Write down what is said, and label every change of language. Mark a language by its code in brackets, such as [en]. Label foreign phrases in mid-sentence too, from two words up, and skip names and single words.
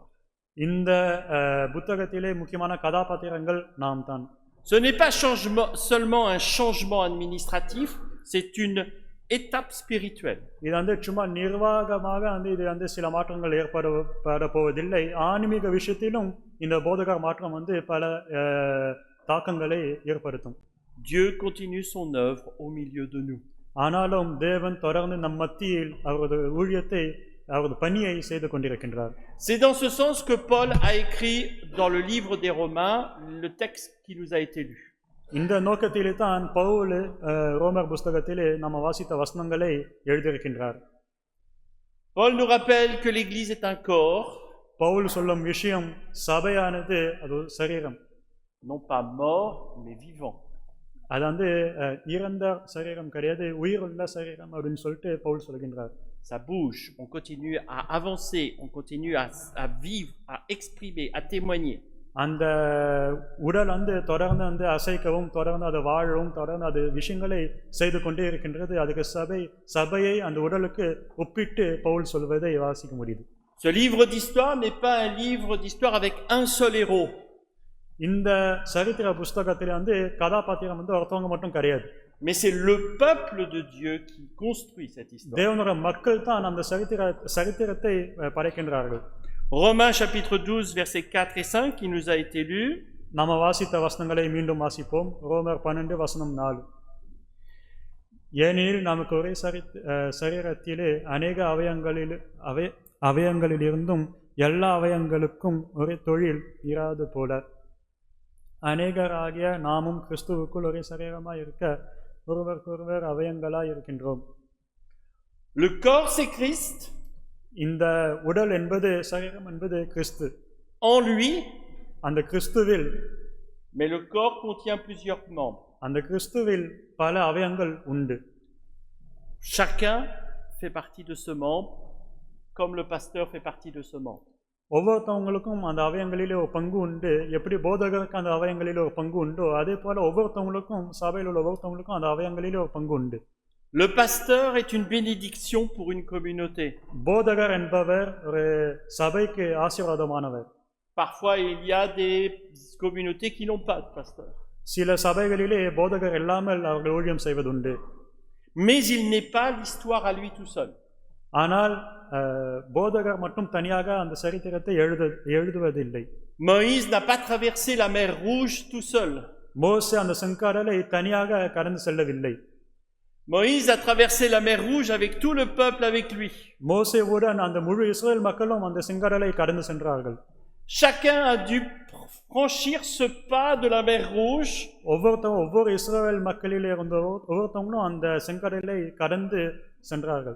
[ta] இந்த புத்தகத்திலே முக்கியமான கதாபாத்திரங்கள் நாம் தான். [fr] Ce n'est pas seulement un changement administratif, c'est une étape spirituelle. [ta] இது வந்து சும்மா நிர்வாகமாக வந்து இது வந்து சில மாற்றங்கள் ஏற்பட போவதில்லை. ஆன்மீக விஷயத்திலும் இந்த போதகர் மாற்றம் வந்து பல தாக்கங்களை ஏற்படுத்தும். [fr] Dieu continue son œuvre au milieu de nous. [ta] ஆனாலும் தேவன் தொடர்ந்து நம் மத்தியில் அவரது ஊழியத்தை அவரது பணியை செய்து கொண்டிருக்கின்றார். [fr] C'est dans ce sens que Paul a écrit dans le livre des Romains le texte qui nous a été lu. [ta] இந்த நோக்கத்திலே தான் பவுல் ரோமர் புத்தகத்திலே நம்ம வாசித்த வசனங்களை எழுதியிருக்கின்றார். [fr] Paul nous rappelle que l'Église est un corps, [ta] பவுல் சொல்லும் விஷயம் சபையானது அது சரீரம், [fr] non pas mort mais vivant. [ta] அது வந்து இறந்த சரீரம் கிடையாது, உயிருள்ள சரீரம் அப்படின்னு சொல்லிட்டு பவுல் சொல்கின்றார். [fr] Ça bouge, on continue à avancer, on continue à vivre, à exprimer, à témoigner. [ta] அந்த உடல் வந்து தொடர்ந்து வந்து அசைக்கவும் தொடர்ந்து அது வாழவும் தொடர்ந்து அது விஷயங்களை செய்து கொண்டே இருக்கின்றது. அதுக்கு சபையை அந்த உடலுக்கு ஒப்பிட்டு பவுல் சொல்வதை வாசிக்க முடியுது. [fr] Ce livre d'histoire n'est pas un livre d'histoire avec un seul héros. [ta] இந்த சரித்திர புஸ்தகத்தில் வந்து கதாபாத்திரம் வந்து ஒருத்தவங்க மட்டும் கிடையாது. [fr] Mais c'est le peuple de Dieu qui construit cette histoire. [ta] தேவனுடைய மக்கள் தான் அந்த சரித்திரத்தை படைக்கின்றார்கள். [fr] Romains chapitre 12 versets 4 et 5 qui nous a été lu. [ta] நாம வாசித்த வசனங்களை மீண்டும் வாசிப்போம். ரோமர் 12 வசனம் 4. ஏனெனில் நமக்கு ஒரே சரீரத்திலே அநேக அவயங்களிலிருந்தும் எல்லா அவயங்களுக்கும் ஒரே தொழில் இராது போல அநேகராகிய நாமும் கிறிஸ்துவுக்குள் ஒரே சரீரமாய் இருக்க ஒருவருக்கொருவர் அவயங்களாய் இருக்கின்றோம். [fr] Le corps c'est Christ. [ta] இந்த உடல் என்பது சரீரம் என்பது கிறிஸ்து. [fr] En lui. [ta] அந்த கிறிஸ்துவில். [fr] Mais le corps contient plusieurs membres. [ta] அந்த கிறிஸ்துவில் பல அவயங்கள் உண்டு. [fr] Chacun fait partie de ce membre comme le pasteur fait partie de ce membre. [ta] ஒவ்வொருத்தவங்களுக்கும் அந்த அவயங்களிலே ஒரு பங்கு உண்டு. எப்படி போதகருக்கு அந்த அவயங்களிலே ஒரு பங்கு உண்டோ அதே போல ஒவ்வொருத்தவங்களுக்கும் சபையில் உள்ள ஒவ்வொருத்தவங்களுக்கும் அந்த அவயங்களிலே ஒரு பங்கு உண்டு. [fr] Le pasteur est une bénédiction pour une communauté. [ta] போதகர் என்பவர் ஒரு சபைக்கு ஆசீர்வாதமானவர். [fr] Parfois il y a des communautés qui n'ont pas de pasteur. [ta] சில சபைகளிலே போதகர் இல்லாமல் அவர்கள் ஊழியம் செய்வதுண்டு. [fr] Mais il n'est pas l'histoire à lui tout seul. [ta] ஆனால் போதகர் மட்டும் தனியாக அந்த சரித்திரத்தை எழுதுவதில்லை. [fr] Moïse n'a pas traversé la mer Rouge tout seul. [ta] மோசே அந்த செங்கடலை தனியாக கடந்து செல்லவில்லை. [fr] Moïse a traversé la mer Rouge avec tout le peuple avec lui. [ta] மோசேவுடன் அந்த முழு இஸ்ரவேல் மக்களும் அந்த செங்கடலை கடந்து சென்றார்கள். [fr] Chacun a dû franchir ce pas de la mer Rouge. [ta] ஒவ்வொரு இஸ்ரவேல் மக்களிலே இருந்த ஒவ்வொருத்தவங்களும் அந்த செங்கடலை கடந்து சென்றார்கள்.